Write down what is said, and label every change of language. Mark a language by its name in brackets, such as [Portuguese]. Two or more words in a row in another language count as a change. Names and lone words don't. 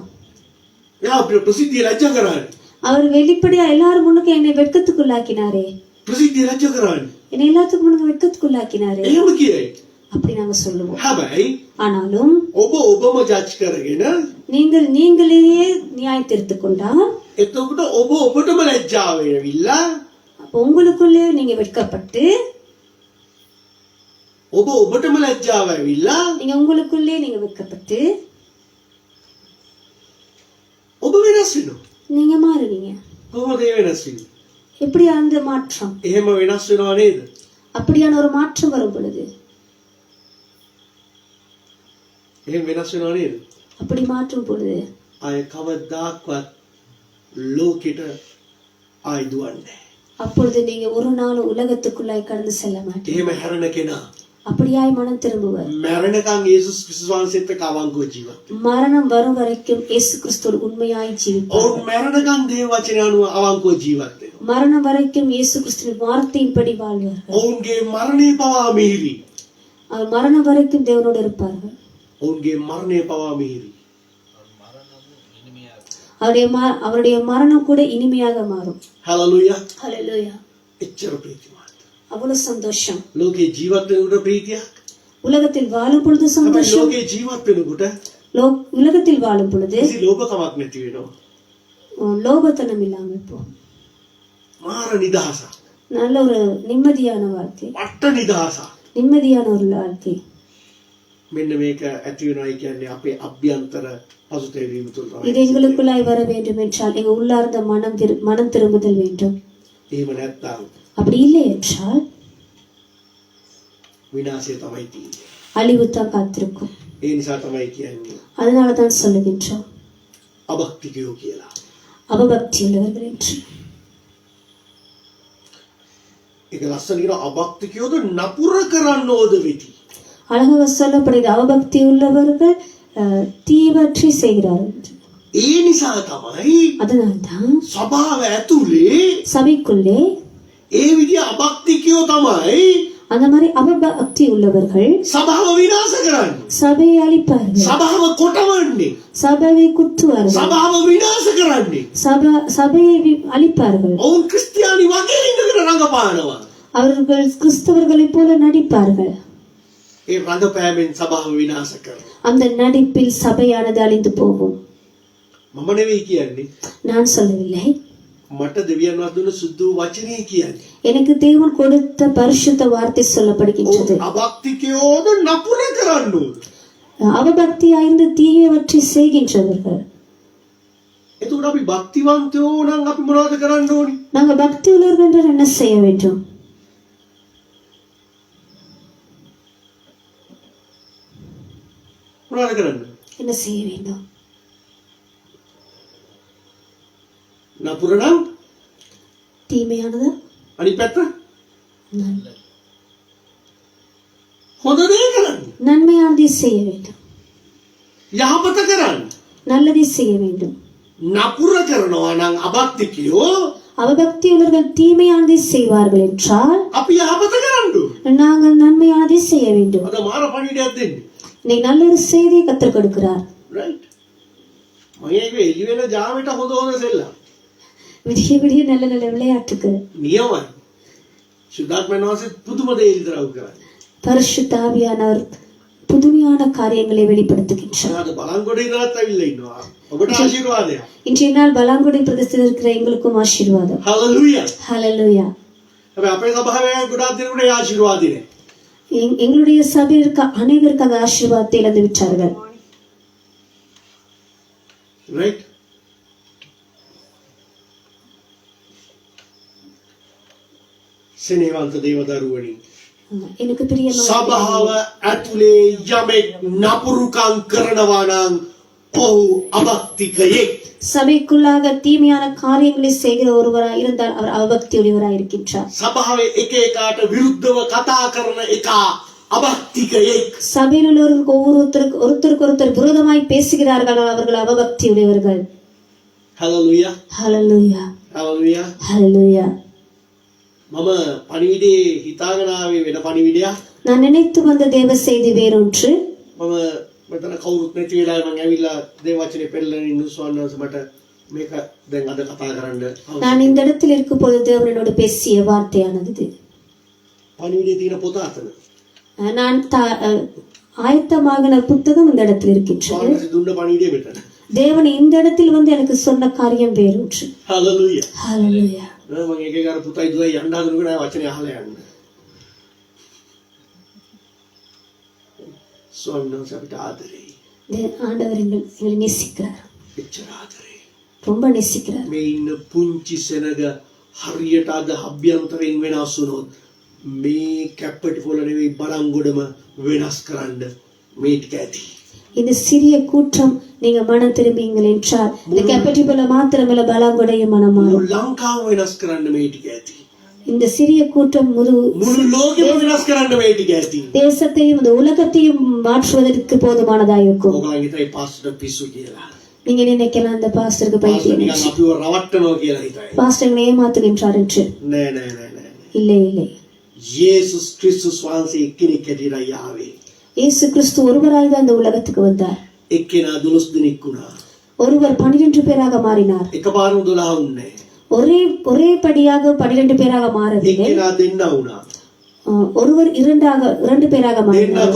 [Sinhala] එයා අපිට ප්‍රසිද්ධිය ලැජ්ජා කරන්නේ. [Tamil] அவர் வெளிப்படையா எல்லாரும் முன்னுக்கு என்னை வெட்கத்துக்குள்ளாக்கினாரே, [Sinhala] ප්‍රසිද්ධිය ලැජ්ජා කරන්නේ. [Tamil] என்னை எல்லாத்துக்கும் முன்னுக்கு வெட்கத்துக்குள்ளாக்கினாரே, [Sinhala] එහෙම කියයි. [Tamil] அப்படி நாங்க சொல்லுவோம். [Sinhala] හැබැයි [Tamil] ஆனாலும் [Sinhala] ඔබ ඔබම ජජ් කරගෙන [Tamil] நீங்கள் நீங்களையே நியாயத்தீர்த்துக் கொண்டால், [Sinhala] එතකොට ඔබ ඔබටම ලැජ්ජාව වෙවිලා [Tamil] அப்ப உங்களுக்குள்ளே நீங்க வெட்கப்பட்டு, [Sinhala] ඔබ ඔබටම ලැජ්ජාව වෙවිලා [Tamil] நீங்க உங்களுக்குள்ளே நீங்க வெட்கப்பட்டு [Sinhala] ඔබ වෙනස් වෙනවා. [Tamil] நீங்க மாறுவீங்க. [Sinhala] කොහොමද ඒ වෙනස් වෙන්නේ? [Tamil] எப்படி அந்த மாற்றம்? [Sinhala] එහෙම වෙනස් වෙනව නේද? [Tamil] அப்படியான ஒரு மாற்றம் வரும் பொழுது, [Sinhala] එහෙම වෙනස් වෙනව නේද? [Tamil] அப்படி மாற்றும் பொழுது [Sinhala] ආය කවදාක්වත් ලෝකෙට ආයි දුවන්නේ. [Tamil] அப்பொழுது நீங்க ஒரு நாள் உலகத்துக்குள்ளாய் கடந்து செல்ல மாட்டீங்க. [Sinhala] එහෙම හැරෙන කෙනා [Tamil] அப்படியாய் மனம் திரும்புவர். [Sinhala] මැරෙනකන් යේසුස් ක්‍රිස්තුස් වහන්සේත් එක්ක අවංකව ජීවත්. [Tamil] மரணம் வரும் வரைக்கும் இயேசு கிறிஸ்துவோடு உண்மையாய் ஜீவிப்பார். [Sinhala] ඔවුන් මැරෙනකන් දේව වචනය අනුව අවංකව ජීවත් වෙනවා. [Tamil] மரணம் வரைக்கும் இயேசு கிறிஸ்துவின் வார்த்தையின்படி வாழ்வார்கள். [Sinhala] ඔවුන්ගේ මරණය පවා මිහිරි. [Tamil] அவர் மரணம் வரைக்கும் தேவனோடு இருப்பார்கள். [Sinhala] ඔවුන්ගේ මරණය පවා මිහිරි. [Tamil] அவருடைய மரணம் கூட இனிமையாக மாறும். [Sinhala] හලලුයා. [Tamil] ஹல்லேலூயா. [Sinhala] එච්චර ප්‍රීතිමත්. [Tamil] அவ்வளவு சந்தோஷம். [Sinhala] ලෝකේ ජීවත් වෙනකොට ප්‍රීතියක්. [Tamil] உலகத்தில் வாழும் பொழுது [Sinhala] හැබැයි [Tamil] சந்தோஷம். [Sinhala] ලෝකේ ජීවත් වෙනකොට [Tamil] உலகத்தில் வாழும் பொழுது [Sinhala] කිසි ලෝභකමක් නැති වෙනවා. [Tamil] லோபத்தனம் இல்லாமல் போ. [Sinhala] මාර නිදහසක්. [Tamil] நல்ல ஒரு நிம்மதியான வாழ்க்கை, [Sinhala] මට්ට නිදහසක්. [Tamil] நிம்மதியான ஒரு வாழ்க்கை. [Sinhala] මෙන්න මේක ඇති වෙනවයි කියන්නේ අපේ අභ්‍යන්තර පසුතැවීම තුළ තමයි. [Tamil] இது எங்களுக்குள்ளாய் வர வேண்டும் என்றால் எங்க உள்ளார்ந்த மனம் திரும்புதல் வேண்டும். [Sinhala] එහෙම නැත්නම් [Tamil] அப்படி இல்லை என்றால் [Sinhala] විනාශය තමයි තියෙන්නේ. [Tamil] அழிவுதான் காத்திருக்கும். [Sinhala] ඒ නිසා තමයි කියන්නේ [Tamil] அதனாலதான் சொல்லுகின்றோம் [Sinhala] අභක්තිකයෝ කියලා. [Tamil] அவபக்தி உள்ளவர்கள் என்று. [Sinhala] ඒක ලස්සන කියන අභක්තිකයෝද නපුර කරන්නෝද වෙති. [Tamil] அழகாக சொல்லப்படுகிறது அவபக்தி உள்ளவர்கள் தீவற்றி செய்கிறார்கள். [Sinhala] ඒ නිසා තමයි [Tamil] அதனால்தான் [Sinhala] සභාව ඇතුලේ [Tamil] சபைக்குள்ளே [Sinhala] ඒ විදිහ අභක්තිකයෝ තමයි [Tamil] அந்த மாதிரி அவபக்தி உள்ளவர்கள் [Sinhala] සභාව විනාශ කරන්නේ. [Tamil] சபையை அழிப்பார்கள், [Sinhala] සභාව කොටවන්නේ. [Tamil] சபையை குத்துவார்கள், [Sinhala] සභාව විනාශ කරන්නේ. [Tamil] சபையை அழிப்பார்கள். [Sinhala] ඔවුන් ක්‍රිස්තියානි වගේ ඉඳගෙන රඟපානවා. [Tamil] அவர்கள் கிறிஸ்தவர்களைப் போல நடிப்பார்கள். [Sinhala] ඒ රඟපෑමෙන් සභාව විනාශ කරනවා. [Tamil] அந்த நடிப்பில் சபையானது அழிந்து போகும். [Sinhala] මම නෙවෙයි කියන්නේ. [Tamil] நான் சொல்லவில்லை, [Sinhala] මට දෙවියන් වහන්සේ සුදු වචනේ කියන්නේ. [Tamil] எனக்கு தேவன் கொடுத்த பரிசுத்த வார்த்தை சொல்லப்படுகின்றது. [Sinhala] අභක්තිකයෝද නපුර කරන්නෝද. [Tamil] அவபக்தியாயிருந்து தீயவற்றை செய்கின்றவர்கள். [Sinhala] එතකොට අපි භක්තිවන්තයෝ නම් අපි මොනවද කරන්න ඕනි? [Tamil] நாங்க பக்தி உள்ளவர்கள் என்று என்ன செய்ய வேண்டும்? [Sinhala] මොනවද කරන්න? [Tamil] என்ன செய்ய வேண்டும்? [Sinhala] නපුර නම් [Tamil] தீமையானது [Sinhala] අනිත් පැත්ත [Tamil] நன்மை. [Sinhala] හොඳ දේ කරන්න. [Tamil] நன்மையானதை செய்ய வேண்டும், [Sinhala] යහපත කරන්න. [Tamil] நல்லதை செய்ய வேண்டும். [Sinhala] නපුර කරනවා නම් අභක්තිකයෝ [Tamil] அவபக்தியுள்ளவர்கள் தீமையானதை செய்வார்கள் என்றால் [Sinhala] අපි යහපත කරන්න ඕන. [Tamil] நாங்கள் நன்மையானதை செய்ய வேண்டும். [Sinhala] අද මාර පණිවිඩයක් දෙන්නේ. [Tamil] இன்னைக்கு நல்ல ஒரு செய்தியை கற்றுக் கொடுக்கிறார். [Sinhala] රයිට්. මම ඒක එළි වෙන ජාමෙට හොඳ හොඳ සෙල්ලම්. [Tamil] விடிய விடிய நல்ல நல்ல விளையாட்டுக்கு [Sinhala] නියමයි. සුද්ධාත්මයන් වහන්සේ පුදුම දේ ඉදරව් කරන්නේ. [Tamil] பரிசுத்த ஆவியானவர் புதுமையான காரியங்களை வெளிப்படுத்துகின்றார். [Sinhala] අද බලංගොඩ ඉඳලාත් ඇවිල්ලා ඉන්නවා. ඔබට ආශිර්වාදයක්. [Tamil] இன்றைய நாள் பலாங்குடி பிரதேசத்தில் இருக்கிற எங்களுக்கும் ஆசீர்வாதம். [Sinhala] හලෙලූයා. [Tamil] ஹalleluya. [Sinhala] හැබැයි අපේ සභාවේ ගොඩාක් දෙනෙකුට ඒ ආශිර්වාදේ නැහැ. [Tamil] எங்களுடைய சபையில் இருக்க அனைவருக்கு அந்த ஆசீர்வாதத்தை இழந்து விட்டார்கள். [Sinhala] රයිට්. සෙනෙහවන්ත දේවදරුවනි. [Tamil] எனக்கு பிரியமான [Sinhala] සභාව ඇතුලේ යමෙක් නපුරුකම් කරනවා නම් ඔහු අභක්තිකයෙක්. [Tamil] சபைக்குள்ளாக தீமையான காரியங்களை செய்கிற ஒருவராய் இருந்தால் அவர் அவபக்தி உடையவராய் இருக்கின்றார். [Sinhala] සභාවේ එක එකාට විරුද්ධව කතා කරන එක අබක්තිකයෙක්. [Tamil] சபையில் உள்ளவர்களுக்கு ஒருத்தருக்கு ஒருத்தர் விரோதமாய் பேசுகிறார்கள், அவர்கள் அவபக்தி உடையவர்கள். [Sinhala] හලලුයා. [Tamil] ஹalleluya [Sinhala] හලලුයා. [Tamil] ஹalleluya. [Sinhala] මම පණිවිඩේ හිතාගෙන ආවේ වෙන පණිවිඩයක්. [Tamil] நான் நினைத்து வந்த தேவ செய்தி வேறொன்று. [Sinhala] මම මෙතන කවුරුත් නැති වෙලාවේ මම ඇවිල්ලා දේ වචනේ පෙරලන ඉන්න ස්වාමීන් මට මේක දැන් අද කතා කරන්න. [Tamil] நான் இந்த இடத்தில் இருக்கும் பொழுது தேவன் என்னோடு பேசிய வார்த்தையானது இது. [Sinhala] පණිවිඩේ තියෙන පොත අතන. [Tamil] நான் ஆயத்தமாகின புத்தகம் இந்த இடத்தில் இருக்கின்றது. [Sinhala] ස්වාමීන් දුන්න පණිවිඩේ මෙතන. [Tamil] தேவன் இந்த இடத்தில் வந்து எனக்கு சொன்ன காரியம் வேறொன்று. [Sinhala] හලලුයා. [Tamil] ஹalleluya. [Sinhala] මම එකේ අර පුතයි දුවයි යන්න හදනකොට ආ වචනේ අහලා යන්න. ස්වාමීන් වහන්සේ අපිට ආදරෙයි. [Tamil] ஆண்டவர் எங்களை நேசிக்கிறார், [Sinhala] එච්චර ආදරෙයි. [Tamil] ரொம்ப நேசிக்கிறார். [Sinhala] මේ ඉන්න පුංචි සෙනග හරියට අද අභ්‍යන්තරයෙන් වෙනස් වුණොත් මේ කැප්පටි පොළ නෙවෙයි බලංගොඩම වෙනස් කරන්න මේ ටික ඇති. [Tamil] இந்த சிறிய கூட்டம் நீங்க மனம் திரும்பிங்கள் என்றால் இந்த கேப்பட்டிபல மாத்திரமல்ல பலாங்கொடையும் மனம் மாறும். [Sinhala] මුළු ලංකාව වෙනස් කරන්න මේ ටික ඇති. [Tamil] இந்த சிறிய கூட்டம் முழு [Sinhala] ලෝකෙම වෙනස් කරන්න මේ ටික ඇති. [Tamil] தேசத்தையும் இந்த உலகத்தையும் மாற்றுவதற்கு போதுமானதாக இருக்கும். [Sinhala] ඔයගොල්ලන් හිතයි පාස්ටර් පිස්සු කියලා. [Tamil] நீங்க நினைக்கலாம் அந்த பாஸ்டருக்கு பைத்தியம், [Sinhala] නිකන් අපිව රවට්ටනවා කියලා හිතයි. [Tamil] பாஸ்டர் ஏமாத்துகின்றார் என்று. [Sinhala] නෑ නෑ නෑ නෑ. [Tamil] இல்லை இல்லை, [Sinhala] යේසුස් ක්‍රිස්තුස් වහන්සේ එක්කෙනෙක් හැටියට ආවේ. [Tamil] இயேசு கிறிஸ்து ஒருவராய் தான் இந்த உலகத்துக்கு வந்தார். [Sinhala] එක්කෙනා 12 දෙනෙක් වුණා. [Tamil] ஒருவர் 12 பேராக மாறினார். [Sinhala] එකපාරම 12 වුණේ. [Tamil] ஒரே படியாக 12 பேராக மாறவில்லை. [Sinhala] එක්කෙනා දෙන්නා වුණා. [Tamil] ஒருவர் 2 பேராக [Sinhala] දෙන්නා [Tamil] மாறினார்.